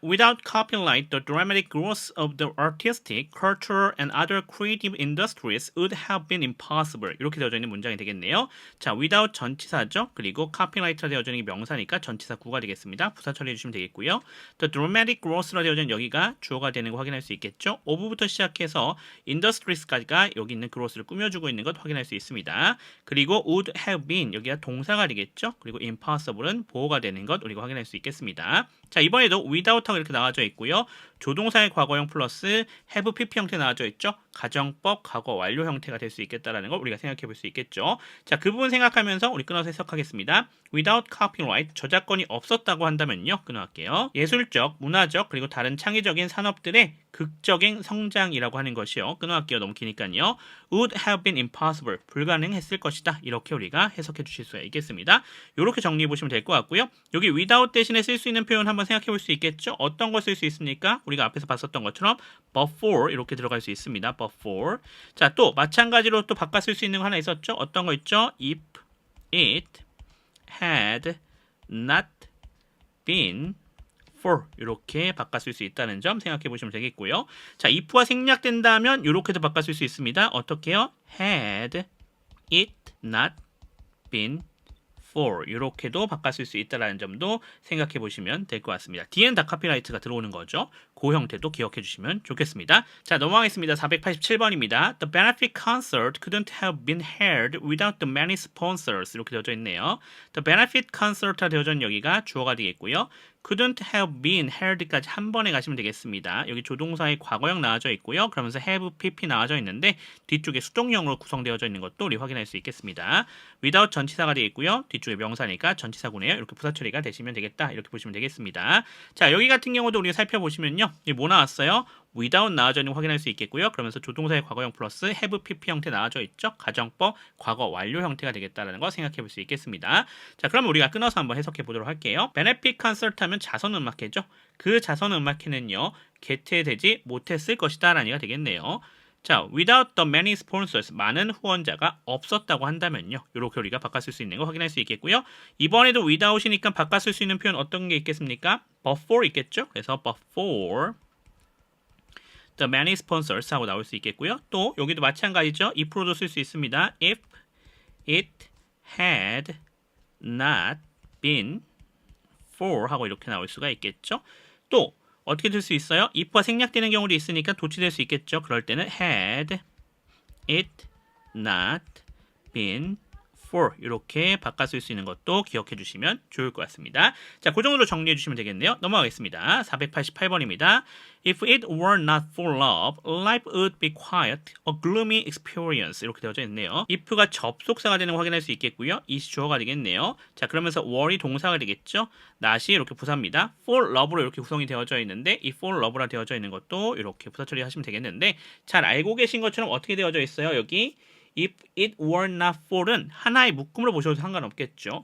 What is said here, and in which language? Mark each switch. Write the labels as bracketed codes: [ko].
[en] Without copyright, the dramatic growth of the artistic, cultural, and other creative industries would have been impossible. [ko] 이렇게 되어져 있는 문장이 되겠네요. 자, without 전치사죠. 그리고 copyright라 되어져 있는 게 명사니까 전치사 구가 되겠습니다. 부사 처리해 주시면 되겠고요. [en] The dramatic growth [ko] 라 되어져 있는 여기가 주어가 되는 거 확인할 수 있겠죠. of부터 시작해서 industries까지가 여기 있는 growth를 꾸며주고 있는 것 확인할 수 있습니다. 그리고 [en] would have been [ko] 여기가 동사가 되겠죠. 그리고 impossible은 보호가 되는 것 우리가 확인할 수 있겠습니다. 자, 이번에도 without하고 이렇게 나와져 있고요. 조동사의 과거형 플러스 have pp 형태 나와져 있죠. 가정법 과거 완료 형태가 될 수 있겠다라는 걸 우리가 생각해 볼 수 있겠죠. 자, 그 부분 생각하면서 우리 끊어서 해석하겠습니다. [en] Without copyright [ko] 저작권이 없었다고 한다면요. 끊어갈게요. 예술적, 문화적 그리고 다른 창의적인 산업들의 극적인 성장이라고 하는 것이요. 끊어갈게요. 너무 기니까요. [en] Would have been impossible [ko] 불가능했을 것이다. 이렇게 우리가 해석해 주실 수가 있겠습니다. 이렇게 정리해 보시면 될 것 같고요. 여기 without 대신에 쓸 수 있는 표현 한번 생각해 볼 수 있겠죠. 어떤 걸 쓸 수 있습니까? 우리가 앞에서 봤었던 것처럼 but for 이렇게 들어갈 수 있습니다. [en] but for. [ko] 자, 또 마찬가지로 또 바꿔 쓸 수 있는 거 하나 있었죠. 어떤 거 있죠? [en] If it had not been for [ko] 이렇게 바꿔 쓸 수 있다는 점 생각해 보시면 되겠고요. 자, if가 생략된다면 이렇게도 바꿔 쓸 수 있습니다. 어떻게요? [en] had it not been for [ko] 이렇게도 바꿔 쓸 수 있다는 점도 생각해 보시면 될 것 같습니다. 뒤에는 다 카피라이트가 들어오는 거죠. 그 형태도 기억해 주시면 좋겠습니다. 자, 넘어가겠습니다. 487번입니다. [en] The benefit concert couldn't have been held without the many sponsors [ko] 이렇게 되어져 있네요. The benefit concert가 되어져 있는 여기가 주어가 되겠고요. [en] couldn't have been held [ko] 까지 한 번에 가시면 되겠습니다. 여기 조동사의 과거형 나와져 있고요. 그러면서 have pp 나와져 있는데 뒤쪽에 수동형으로 구성되어져 있는 것도 우리 확인할 수 있겠습니다. without 전치사가 되어 있고요. 뒤쪽에 명사니까 전치사구네요. 이렇게 부사 처리가 되시면 되겠다. 이렇게 보시면 되겠습니다. 자, 여기 같은 경우도 우리가 살펴보시면요. 이게 뭐 나왔어요? without 나와져 있는 거 확인할 수 있겠고요. 그러면서 조동사의 과거형 플러스 have pp 형태 나와져 있죠. 가정법 과거 완료 형태가 되겠다라는 거 생각해 볼 수 있겠습니다. 자, 그럼 우리가 끊어서 한번 해석해 보도록 할게요. [en] benefit consult [ko] 하면 자선음악회죠. 그 자선음악회는요, 개최되지 못했을 것이다 라는 얘기가 되겠네요. 자, [en] without the many sponsors, [ko] 많은 후원자가 없었다고 한다면요, 이렇게 우리가 바꿨을 수 있는 거 확인할 수 있겠고요. 이번에도 without이니까 바꿨을 수 있는 표현 어떤 게 있겠습니까? but for 있겠죠. 그래서 [en] but for the many sponsors [ko] 하고 나올 수 있겠고요. 또 여기도 마찬가지죠. if로도 쓸 수 있습니다. [en] if it had not been for [ko] 하고 이렇게 나올 수가 있겠죠. 또 어떻게 될 수 있어요? if가 생략되는 경우도 있으니까 도치될 수 있겠죠. 그럴 때는 [en] had it not been for [ko] 이렇게 바꿔 쓸 수 있는 것도 기억해 주시면 좋을 것 같습니다. 자, 그 정도로 정리해 주시면 되겠네요. 넘어가겠습니다. 488번입니다. [en] If it were not for love, life would be quiet, a gloomy experience. [ko] 이렇게 되어져 있네요. if가 접속사가 되는 거 확인할 수 있겠고요. is 주어가 되겠네요. 자, 그러면서 were이 동사가 되겠죠. not이 이렇게 부사입니다. for love로 이렇게 구성이 되어져 있는데 이 for love라 되어져 있는 것도 이렇게 부사 처리하시면 되겠는데, 잘 알고 계신 것처럼 어떻게 되어져 있어요? 여기 [en] if it were not for [ko] 은 하나의 묶음으로 보셔도 상관없겠죠.